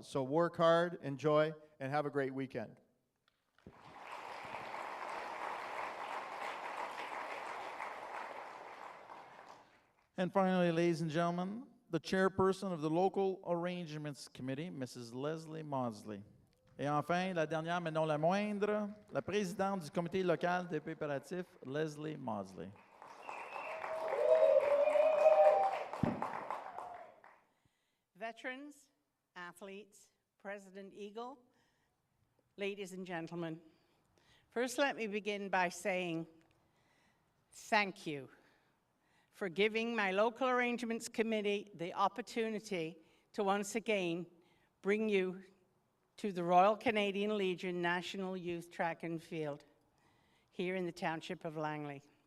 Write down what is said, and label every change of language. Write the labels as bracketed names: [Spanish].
[English] So work hard, enjoy, and have a great weekend. And finally, ladies and gentlemen, the chairperson of the Local Arrangements Committee, Mrs. Leslie Maudsley. [French] Et enfin, la dernière mais non la moindre, la présidente du comité local des préparatifs, Leslie Maudsley. [English] Veterans, athletes, President Eagle, ladies and gentlemen, first let me begin by saying thank you for giving my Local Arrangements Committee the opportunity to once again bring you to the Royal Canadian Legion National Youth Track and Field here in the Township of Langley.